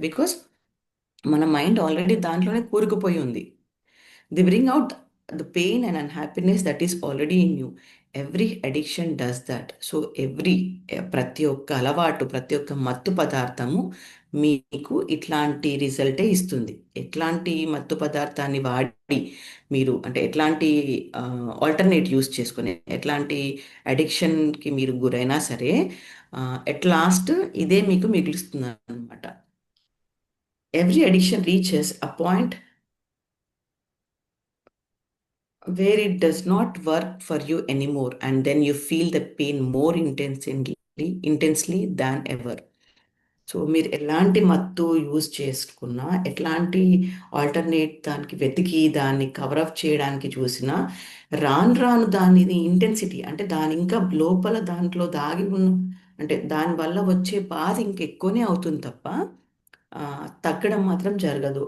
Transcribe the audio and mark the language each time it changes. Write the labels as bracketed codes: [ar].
[te] Because మన mind already దాంట్లోనే కూరుకుపోయి ఉంది. [en] The bring out the pain and unhappiness that is already in you. Every addiction does that. [te] So ప్రతి ఒక్క అలవాటు, ప్రతి ఒక్క మత్తు పదార్థము మీకు ఇట్లాంటి రిజల్టే ఇస్తుంది. ఎట్లాంటి మత్తు పదార్థాన్ని వాడి మీరు అంటే ఎట్లాంటి ఆల్టర్నేట్ యూస్ చేసుకుని ఎట్లాంటి అడిక్షన్కి మీరు గురైనా సరే ఎట్ లాస్ట్ ఇదే మీకు మిగులుస్తుంది అనమాట. [en] Every addiction reaches a point where it does not work for you anymore, and then you feel the pain more intensely than ever. [te] So మీరు ఎలాంటి మత్తు యూజ్ చేసుకున్నా, ఎట్లాంటి ఆల్టర్నేట్ దానికి వెతికి దాన్ని కవరప్ చేయడానికి చూసినా రాను రాను దాని ఇంటెన్సిటీ అంటే దాని ఇంకా లోపల దాంట్లో దాగి ఉన్న అంటే దానివల్ల వచ్చే బాధ ఇంకెక్కువనే అవుతుంది తప్ప తగ్గడం మాత్రం జరగదు.